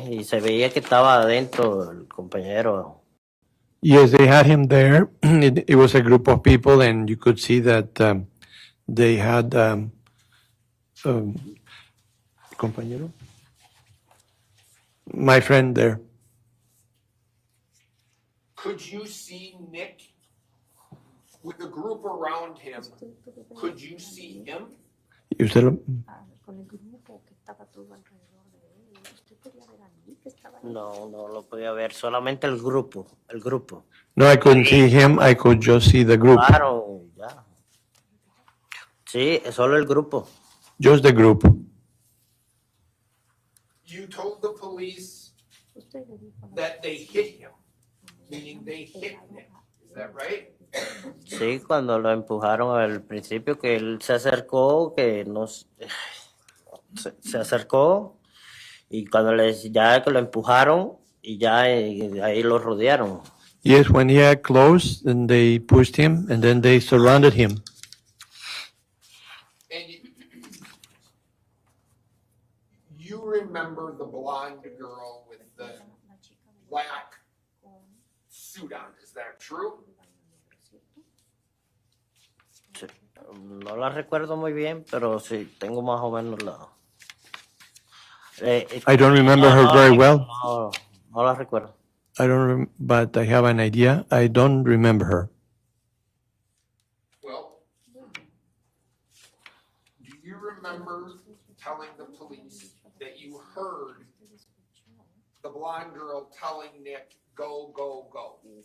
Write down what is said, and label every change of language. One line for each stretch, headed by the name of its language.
Spanish: Y se veía que estaba adentro el compañero.
English: Yes, they had him there. It was a group of people, and you could see that they had compañero, my friend there. Could you see Nick with the group around him? Could you see him?
Spanish: ¿Y usted lo- No, no lo podía ver. Solamente el grupo. El grupo.
English: No, I couldn't see him. I could just see the group.
Spanish: Claro, ya. Sí, solo el grupo.
English: Just the group. You told the police that they hit him, meaning they hit Nick. Is that right?
Spanish: Sí, cuando lo empujaron al principio, que él se acercó, que nos se acercó, y cuando ya que lo empujaron, y ya ahí lo rodearon.
English: Yes, when he had close, then they pushed him, and then they surrounded him. And you remember the blonde girl with the black suit on, is that true?
Spanish: Sí, no la recuerdo muy bien, pero sí, tengo más o menos la...
English: I don't remember her very well.
Spanish: No la recuerdo.
English: I don't, but I have an idea. I don't remember her. Well, do you remember telling the police that you heard the blonde girl telling Nick, go, go, go?